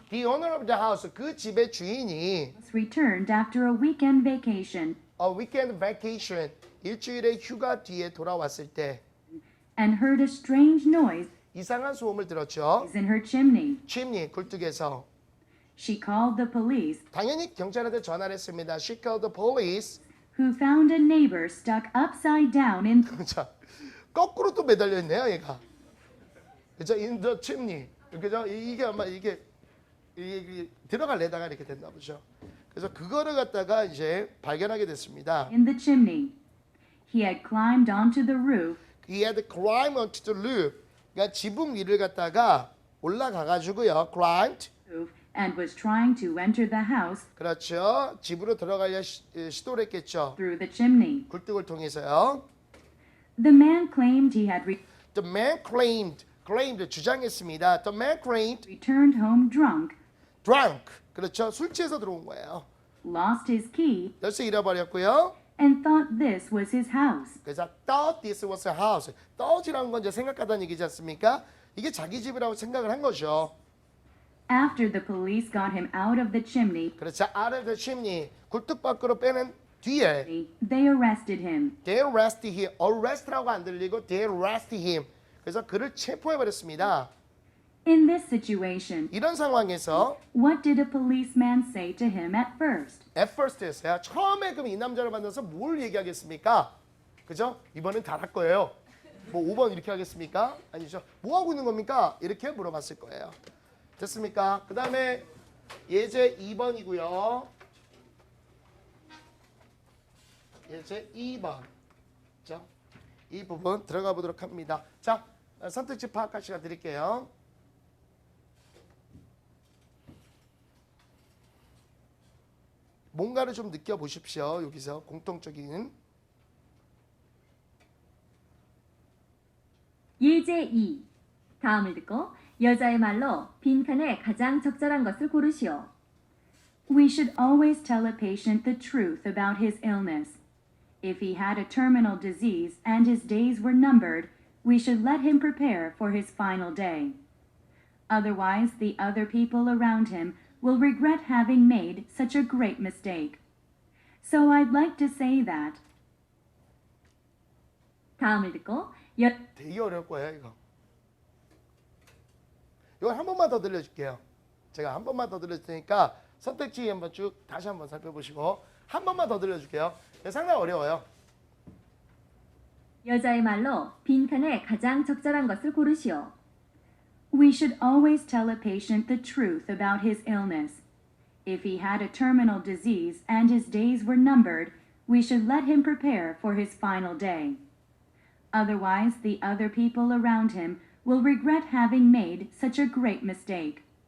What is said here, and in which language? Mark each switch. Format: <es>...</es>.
<en>The owner of the house,</en> <ko>그 집의 주인이</ko> <en>returned after a weekend vacation a weekend vacation,</en> <ko>일주일의 휴가 뒤에 돌아왔을 때</ko> <en>and heard a strange noise</en> <ko>이상한 소음을 들었죠.</ko> <en>in her chimney.</en> <ko>chimney, 굴뚝에서.</ko> <en>She called the police,</en> <ko>당연히 경찰한테 전화를 했습니다.</ko> <en>She called the police. who found a neighbor stuck upside down in</en> <ko>자, 거꾸로 또 매달려 있네요, 얘가. 그죠?</ko> <en>In the chimney. 그죠?</en> <ko>이게 아마 이게 들어갈래다가 이렇게 됐나 보죠. 그래서 그거를 갖다가 이제 발견하게 됐습니다.</ko> <en>in the chimney. He had climbed onto the roof He had climbed onto the roof.</en> <ko>그러니까 지붕 위를 갖다가 올라가 가지고요.</ko> <en>climbed. and was trying to enter the house</en> <ko>그렇죠. 집으로 들어가려 시도를 했겠죠.</ko> <en>through the chimney.</en> <ko>굴뚝을 통해서요.</ko> <en>The man claimed he had The man claimed</en> <ko>주장했습니다.</ko> <en>The man claimed returned home drunk,</en> <ko>drunk. 그렇죠. 술 취해서 들어온 거예요.</ko> <en>lost his key,</en> <ko>열쇠 잃어버렸고요.</ko> <en>and thought this was his house.</en> <ko>그래서</ko> <en>thought this was a house.</en> <ko>thought이라는 건 이제 생각하다는 얘기지 않습니까? 이게 자기 집이라고 생각을 한 거죠.</ko> <en>After the police got him out of the chimney,</en> <ko>그렇죠.</ko> <en>out of the chimney.</en> <ko>굴뚝 밖으로 빼낸 뒤에</ko> <en>they arrested him. they arrested him. arrest라고</en> <ko>안 들리고</ko> <en>they arrested him.</en> <ko>그래서 그를 체포해버렸습니다.</ko> <en>In this situation,</en> <ko>이런 상황에서</ko> <en>what did a policeman say to him at first? at first였어요.</en> <ko>처음에 그럼 이 남자를 만나서 뭘 얘기하겠습니까? 그죠? 이번엔 잘할 거예요. 뭐 5번 이렇게 하겠습니까? 아니죠. 뭐 하고 있는 겁니까? 이렇게 물어봤을 거예요. 됐습니까? 그 다음에 예제 2번이고요. 예제 2번. 자, 이 부분 들어가 보도록 합니다. 자, 선택지 파악할 시간 드릴게요. 뭔가를 좀 느껴보십시오. 여기서 공통적인 예제 2. 다음을 듣고 여자의 말로 빈칸에 가장 적절한 것을 고르시오.</ko> <en>We should always tell a patient the truth about his illness. If he had a terminal disease and his days were numbered, we should let him prepare for his final day. Otherwise, the other people around him will regret having made such a great mistake. So I'd like to say that</en> <ko>다음을 듣고 되게 어려울 거예요, 이거. 이걸 한 번만 더 들려줄게요. 제가 한 번만 더 들려줄 테니까 선택지 한번 쭉 다시 한번 살펴보시고 한 번만 더 들려줄게요. 상당히 어려워요. 여자의 말로 빈칸에 가장 적절한 것을 고르시오.</ko> <en>we should always tell a patient the truth about his illness. If he had a terminal disease and his days were numbered, we should let him prepare for his final day. Otherwise, the other people around him will regret having made such a great mistake.</en>